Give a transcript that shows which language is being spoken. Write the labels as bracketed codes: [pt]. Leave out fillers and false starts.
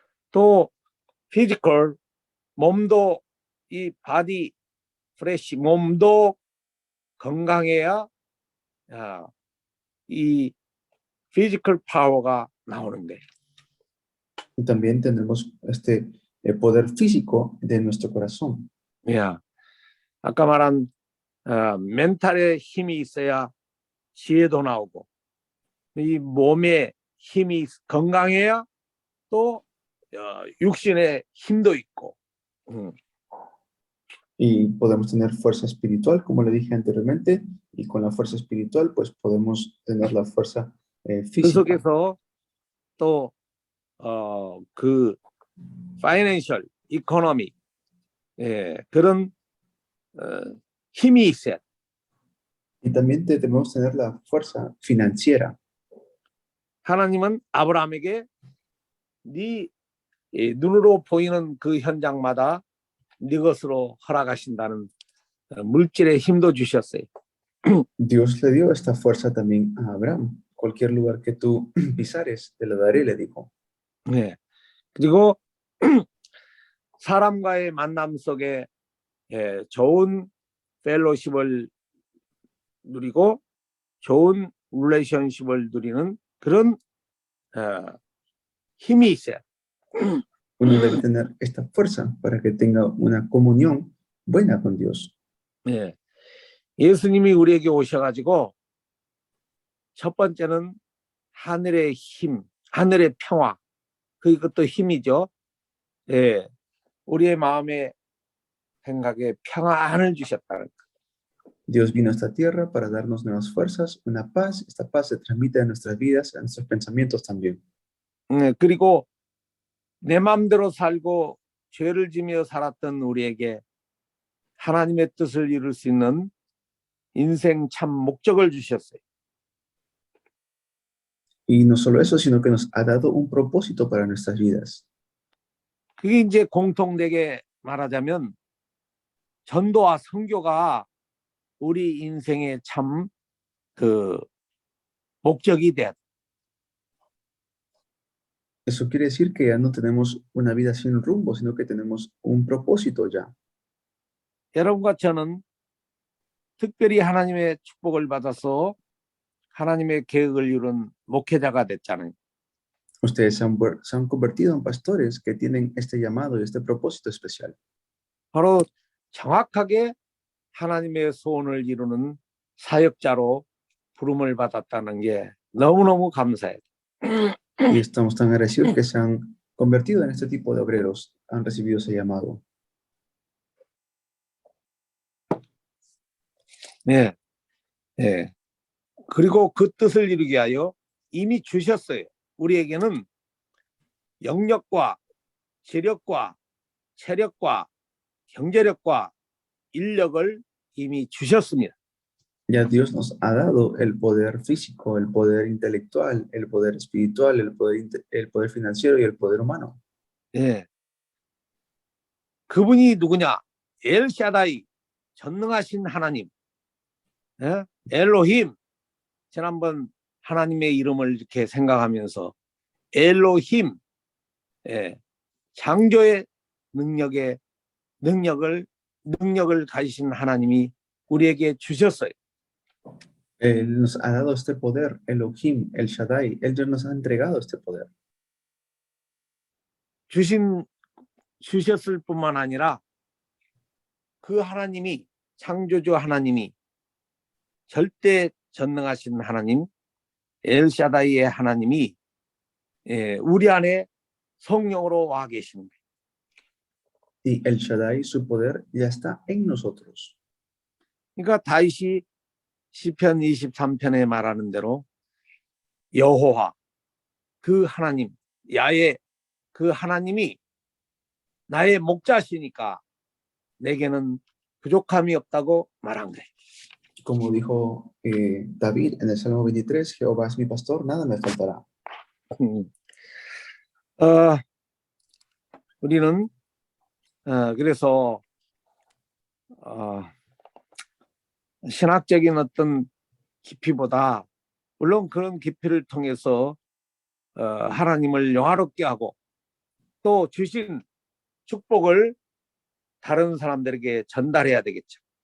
[ko] 또 피지컬, 몸도 이 [en] 바디 프레시, [ko] 몸도 건강해야 이 피지컬 파워가 나오는 거예요. [es] Y también tenemos este poder físico de nuestro corazón. [ko] 예. 아까 말한 멘탈의 힘이 있어야 지혜도 나오고, 이 몸의 힘이 건강해야 또 육신의 힘도 있고. [es] Y podemos tener fuerza espiritual, como le dije anteriormente, y con la fuerza espiritual, pues podemos tener la fuerza 그 física. [ko] 속에서 또 그 [en] 파이낸셜, 이코노미, [ko] 그런 힘이 있어야. [es] Y también debemos tener la fuerza financiera. [ko] 하나님은 아브라함에게 네 눈으로 보이는 그 현장마다 네 것으로 허락하신다는 물질의 힘도 주셨어요. [es] Dios le dio esta fuerza también a Abraham. Cualquier lugar que tú pisares, te lo daré, le dijo. [ko] 네. 그리고 사람과의 만남 속에 좋은 펠로십을 누리고 좋은 릴레이션십을 누리는 그런 힘이 있어요. [es] Uno debe tener esta fuerza para que tenga una comunión buena con Dios. [ko] 네. 예수님이 우리에게 오셔가지고 첫 번째는 하늘의 힘, 하늘의 평화, 그것도 힘이죠. 예, 우리의 마음의 생각에 평안을 주셨다는 거. [es] Dios vino a esta tierra para darnos nuevas fuerzas, una paz. Esta paz se transmite a nuestras vidas, a nuestros pensamientos también. [ko] 그리고 내 마음대로 살고 죄를 지며 살았던 우리에게 하나님의 뜻을 이룰 수 있는 인생 참 목적을 주셨어요. [es] Y no solo eso, sino que nos ha dado un propósito para nuestras vidas. [ko] 그게 이제 공통되게 말하자면 전도와 선교가 우리 인생의 참 그 목적이 돼. [es] Eso quiere decir que ya no tenemos una vida sin rumbo, sino que tenemos un propósito ya. [ko] 여러분과 저는 특별히 하나님의 축복을 받아서 하나님의 계획을 이룬 목회자가 됐잖아요. [es] Ustedes se han convertido en pastores que tienen este llamado y este propósito especial. [ko] 바로 정확하게 하나님의 소원을 이루는 사역자로 부름을 받았다는 게 너무너무 감사해요. [es] Y estamos tan agradecidos que se han convertido en este tipo de obreros, han recibido ese llamado. [ko] 네, 네. 그리고 그 뜻을 이루기 위하여 이미 주셨어요. 우리에게는 영력과 재력과 체력과 경제력과 인력을 이미 주셨습니다. [es] Ya Dios nos ha dado el poder físico, el poder intelectual, el poder espiritual, el poder financiero y el poder humano. [ko] 예. 그분이 누구냐? 엘샤다이, 전능하신 하나님. 예? 엘로힘. 지난번 하나님의 이름을 이렇게 생각하면서 엘로힘, 예. 창조의 능력을 가지신 하나님이 우리에게 주셨어요. [es] Él nos ha dado este poder, Elohim, El Shaddai. Él ya nos ha entregado este poder. [ko] 주셨을 뿐만 아니라 그 하나님이, 창조주 하나님이 절대 전능하신 하나님, 엘샤다이의 하나님이 우리 안에 성령으로 와 계십니다. [es] Y El Shaddai, su poder, ya está en nosotros. [ko] 그러니까 다윗이 시편 23편에 말하는 대로 여호와, 그 하나님, 야훼, 그 하나님이 나의 목자시니까 내게는 부족함이 없다고 말한 거예요. [es] Como dijo David en el Salmo 23, Jehová es mi pastor, nada me faltará. [ko] 우리는 그래서 신학적인 어떤 깊이보다 물론 그런 깊이를 통해서 하나님을 영화롭게 하고 또 주신 축복을 다른 사람들에게 전달해야 되겠죠.